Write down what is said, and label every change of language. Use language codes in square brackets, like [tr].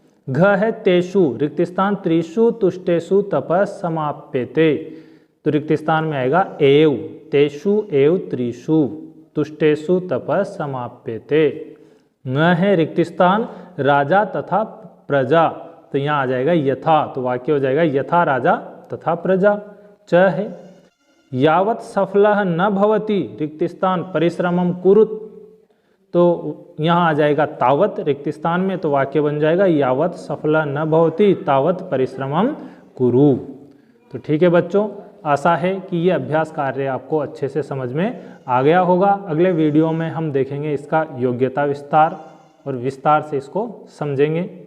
[sa] घ है तेषु रिक्त स्थान त्रिषु तुष्टेषु तपस् समाप्यते। [hi] तो रिक्त स्थान में आएगा एव, [sa] तेषु एव त्रिषु तुष्टेषु तपस् समाप्यते। न है रिक्त स्थान राजा तथा प्रजा। [hi] तो यहाँ आ जाएगा यथा, तो वाक्य हो जाएगा [sa] यथा राजा तथा प्रजा। च है यावत् सफलः न भवति रिक्त स्थान परिश्रमम कुरुत। [hi] तो यहाँ आ जाएगा तावत रिक्त स्थान में, तो वाक्य बन जाएगा [sa] यावत् सफलः न भवति तावत् परिश्रमम कुरु। [hi] तो ठीक है बच्चों, आशा है कि ये अभ्यास कार्य आपको अच्छे से समझ में आ गया होगा। अगले वीडियो में हम देखेंगे इसका योग्यता विस्तार और विस्तार से इसको समझेंगे।